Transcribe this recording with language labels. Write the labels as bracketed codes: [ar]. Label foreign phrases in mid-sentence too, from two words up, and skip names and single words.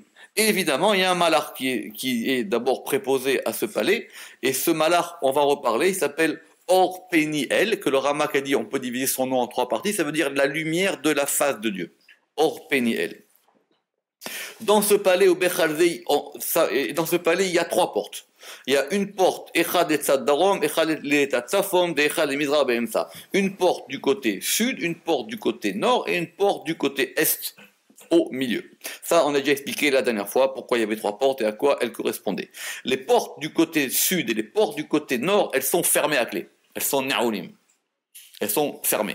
[fr] Et évidemment, il y a un malach qui est d'abord préposé à ce palais, et ce malach, on va en reparler, il s'appelle Or Peniel, que le Ramak a dit, on peut diviser son nom en 3 parties, ça veut dire la lumière de la face de Dieu. Or Peniel. Dans ce palais, dans ce palais, il y a 3 portes. Il y a une porte, [he] אחד בצד דרום, אחד בצד צפון, אחד מזרח באמצע. [fr] Une porte du côté sud, une porte du côté nord, et une porte du côté est, au milieu. Ça, on a déjà expliqué la dernière fois pourquoi il y avait 3 portes et à quoi elles correspondaient. Les portes du côté sud et les portes du côté nord, elles sont fermées à clé. Elles sont na'oulim. Elles sont fermées.